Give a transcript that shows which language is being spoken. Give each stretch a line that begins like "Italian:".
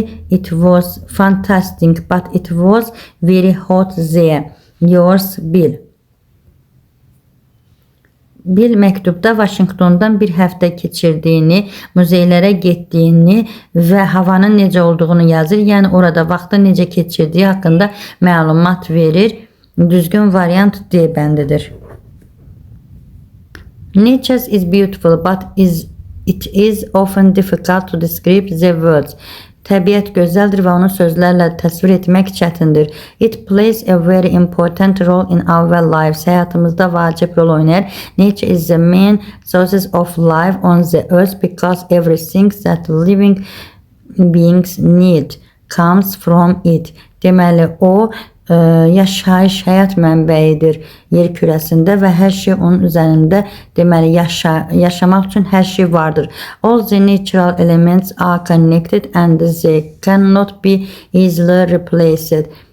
English: It was fantastic, but it was very hot there. Yours, Bill.
Azerbaijani: Bill məktubda Washingtondan bir həftə keçirdiyini, muzeylərə getdiyini və havanın necə olduğunu yazır. Yəni orada vaxtı necə keçirdiyi haqqında məlumat verir. Düzgün variant D bəndidir.
English: Nature is beautiful, but it is often difficult to describe the words.
Azerbaijani: Təbiət gözəldir və onu sözlərlə təsvir etmək çətindir.
English: It plays a very important role in our lives.
Azerbaijani: Həyatımızda vacib rol oynayır.
English: Nature is the main sources of life on the earth because everything that living beings need comes from it.
Azerbaijani: Deməli, o yaşayış, həyat mənbəyidir yer kürəsində və hər şey onun üzərində, deməli, yaşamaq üçün hər şey vardır.
English: All the natural elements are connected and they cannot be easily replaced.